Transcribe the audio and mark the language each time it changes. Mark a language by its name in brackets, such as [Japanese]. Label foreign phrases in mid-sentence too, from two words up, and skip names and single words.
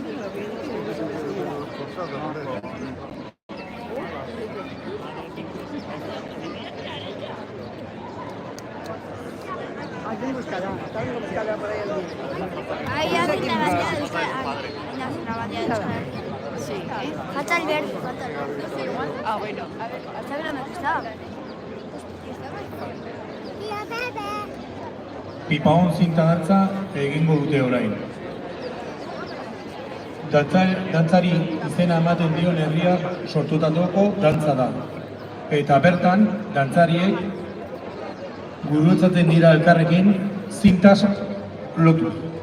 [Spanish] Ahí hay una bandera de Euskal Herria. Hay una bandera de Euskal Herria. Sí. Falta el verde, falta el verde. Ah, bueno. ¿Está bien dónde está? [Basque] Pipaon zinta dantza egingo dute orain. Dantzari izena ematen dion herriak sortutako dantza da. Eta bertan, dantzariek gurutzatzen dira elkarrekin zintaz lotu.